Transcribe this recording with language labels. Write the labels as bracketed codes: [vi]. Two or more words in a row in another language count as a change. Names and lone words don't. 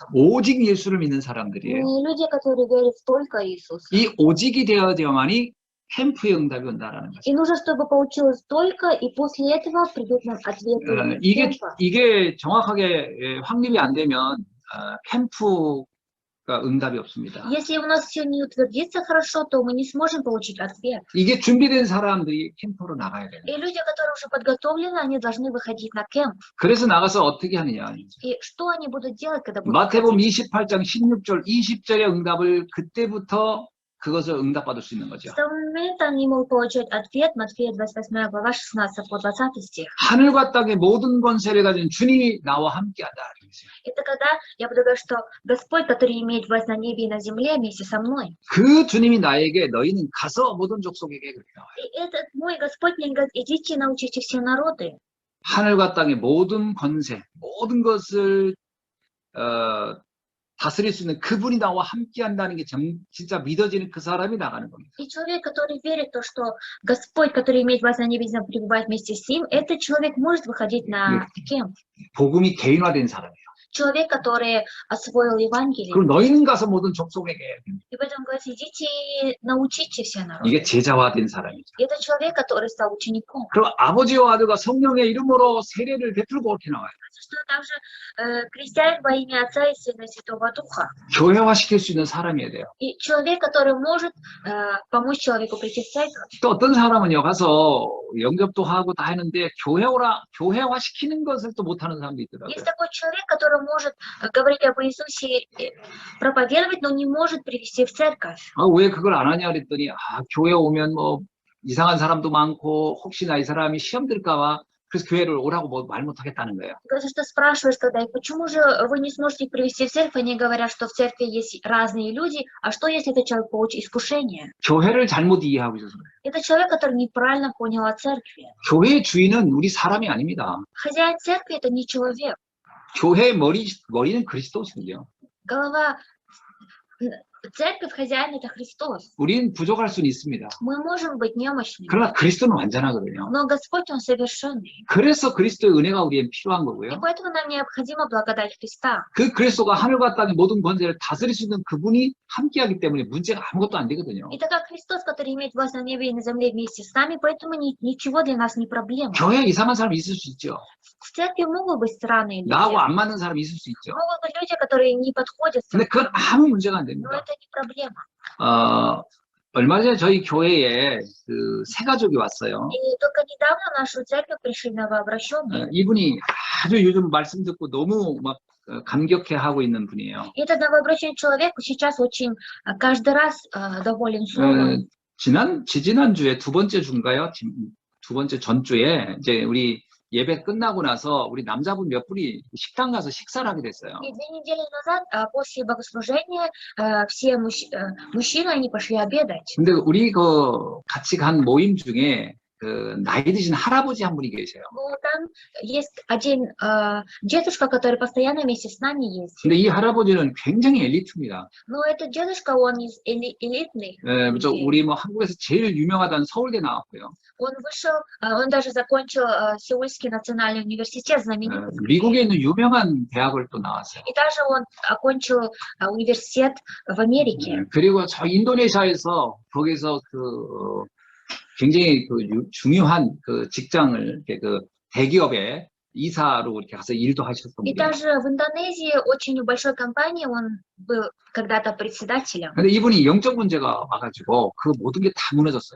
[ko] 오직 예수를 믿는 [ru] Мы [ko] 사람들이에요. [ru] не люди, которые верят только в Иисуса. [ko] 이 오직이 되어야만이 캠프의 응답이 온다라는 거죠. [ru] И нужно, чтобы получилось только, и после этого придут нам ответы [ko] 이게 [ru] кемпа. [ko] 이게 정확하게 확립이 안 되면 캠프가 응답이 없습니다. [ru] Если у нас все не утвердится хорошо, то мы не сможем получить ответ. [ko] 이게 준비된 사람들이 캠프로 나가야 돼요. [ru] И люди, которые уже подготовлены, они должны выходить на кемп. [ko] 그래서 나가서 어떻게 하느냐. [ru] И что они будут делать, когда будут [ko] 마태복음 [ru] выходить? [ko] 28장 16절, 20절의 응답을 그때부터 그것을 응답받을 수 있는 거죠. [ru] С того момента они могут получать ответ, Матфея 28 глава 16 по 20 стих. [ko] 하늘과 땅의 모든 권세를 가진 주님이 나와 함께하다. [ru] Это когда я буду говорить, что Господь, который имеет власть на небе и на земле, вместе со мной. [ko] 그 주님이 나에게 너희는 가서 모든 족속에게 그렇게 나와요. [ru] И этот мой Господь мне говорит, идите и научите все народы. [ko] 하늘과 땅의 모든 권세, 모든 것을 다스릴 수 있는 그분이 나와 함께한다는 게 진짜 믿어지는 그 사람이 나가는 겁니다. [ru] И человек, который верит в то, что Господь, который имеет власть на небе и земле, пребывает вместе с ним, этот человек может выходить на кемп. [ko] 복음이 개인화된 사람이에요. [ru] Человек, который освоил Евангелие. [ko] 그럼 너희는 가서 모든 족속에게. [ru] И поэтому говорит, идите и научите все народы. [ko] 이게 제자화된 사람이죠. [ru] Это человек, который стал учеником. [ko] 그럼 아버지와 아들과 성령의 이름으로 세례를 베풀고 이렇게 나와요. [ru] Что также крестяин во имя Отца и Сына и Святого Духа. [ko] 교회화시킬 수 있는 사람이어야 돼요. [ru] И человек, который может помочь человеку прийти в церковь. [ko] 또 어떤 사람은요 가서 영접도 하고 다 했는데 교회화시키는 것을 또 못하는 사람도 있더라고요. [ru] Есть такой человек, который может говорить об Иисусе, проповедовать, но не может привести в церковь. [ko] 왜 그걸 안 하냐 그랬더니 교회 오면 뭐 이상한 사람도 많고 혹시나 이 사람이 시험 들까 봐 그래서 교회를 오라고 뭐 말 못하겠다는 거예요. [ru] Потому что спрашиваешь, когда, и почему же вы не сможете их привести в церковь? Они говорят, что в церкви есть разные люди, а что если этот человек получит искушение? [ko] 교회를 잘못 이해하고 있어서 그래요. [ru] Это человек, который неправильно понял о церкви. [ko] 교회의 주인은 우리 사람이 아닙니다. [ru] Хозяин церкви – это не человек. [ko] 교회의 머리는 그리스도시군요. [ru] Голова церковь, хозяин – это Христос. [ko] 우리는 부족할 수는 있습니다. [ru] Мы можем быть немощными, [ko] 그러나 그리스도는 완전하거든요. [ru] но Господь, Он совершенный. [ko] 그래서 그리스도의 은혜가 우리에게 필요한 [ru] И [ko] 거고요. [ru] поэтому нам необходима благодать Христа. [ko] 그 그리스도가 하늘과 땅의 모든 권세를 다스릴 수 있는 그분이 함께하기 때문에 문제가 아무것도 안 되거든요. [ru] И так как Христос, который имеет власть на небе и на земле вместе с нами, поэтому ничего для нас не проблема. [ko] 교회에 이상한 사람이 있을 수 있죠. [ru] В церкви могут быть странные люди. [ko] 나하고 안 맞는 사람이 있을 수 있죠. [ru] Могут быть люди, которые не подходят, [ko] 근데 그건 아무 문제가 안 [ru] но [ko] 됩니다. [ru] это не проблема. [ko] 얼마 전에 저희 교회에 그 새 가족이 왔어요. [ru] И только недавно в нашу церковь пришли новообращенные. [ko] 이분이 아주 요즘 말씀 듣고 너무 막 감격해하고 있는 분이에요. [ru] И этот новообращенный человек сейчас очень каждый раз доволен словом. [ko] 지지난주에 두 번째 주인가요? 두 번째 전주에 이제 우리 예배 끝나고 나서 우리 남자분 몇 분이 식당 가서 식사를 하게 됐어요. [ru] И 2 недели назад, после богослужения, все мужчины, они пошли обедать. [ko] 근데 우리 그 같이 간 모임 중에 그 나이 드신 할아버지 한 분이 계세요. [ru] Ну, там есть один дедушка, который постоянно вместе с нами есть. [ko] 근데 이 할아버지는 굉장히 엘리트입니다. [ru] Но этот дедушка, он из элитный. [ko] 우리 뭐 한국에서 제일 유명하다는 서울대 나왔고요. [ru] Он вышел, он даже закончил Сеульский национальный университет знаменитый. [ko] 미국에 있는 유명한 대학을 또 나왔어요. [ru] И даже он окончил университет в Америке. [ko] 그리고 저 인도네시아에서 거기서 그 굉장히 그 중요한 그 직장을 그 대기업에 이사로 이렇게 가서 일도 하셨던 [ru] И [ko] 분이에요. [ru] даже в Индонезии очень большой компании он был когда-то председателем. [ko] 근데 이분이 영적 문제가 와가지고 그 모든 게 다 무너졌어요.